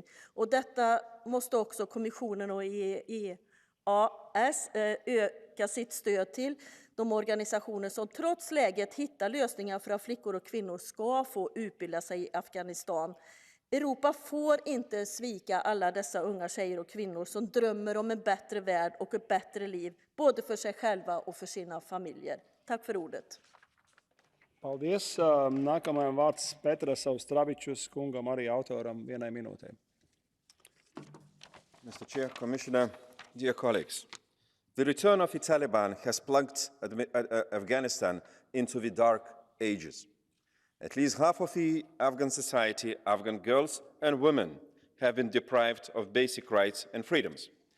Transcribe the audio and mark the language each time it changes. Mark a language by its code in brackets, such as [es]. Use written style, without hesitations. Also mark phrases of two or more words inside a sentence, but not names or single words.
[sv] Och detta måste också kommissionen och EAS öka sitt stöd till de organisationer som trots läget hittar lösningar för att flickor och kvinnor ska få utbilda sig i Afghanistan. Europa får inte svika alla dessa unga tjejer och kvinnor som drömmer om en bättre värld och ett bättre liv, både för sig själva och för sina familjer. Tack för ordet. [lv] Paldies. Nākamajam vārds Petras Austravičus kungam arī autoram 1 minūtē. [en] Mr. Chair, Commissioner, dear colleagues, the return of the Taliban has plunged Afghanistan into the dark ages. At least half of the Afghan society, Afghan girls and women, have been deprived of basic rights and freedoms.